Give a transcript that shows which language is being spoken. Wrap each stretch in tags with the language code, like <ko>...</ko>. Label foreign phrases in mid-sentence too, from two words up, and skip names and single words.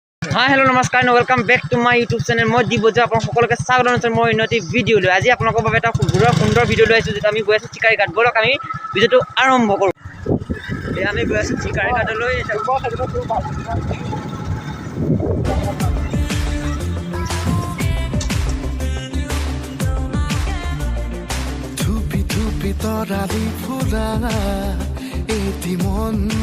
<as>हाँ हेलो नमस्कार</as> <en>welcome back to my YouTube channel</en> <as>मैं दिबोजा अपन সকলকে স্বাগত জনাইছো মই উন্নতি ভিডিও লৈ আজি আপোনালোকৰ বাবে এটা সুন্দৰ ভিডিও লৈ আইছো যেটা আমি গৈ আছো চিকাৰী ঘাট বলক আমি ভিডিওটো আৰম্ভ কৰো এই আমি গৈ আছো চিকাৰী ঘাটলৈ ধুপি ধুপি তৰালি ফুৰা এটি মন</as>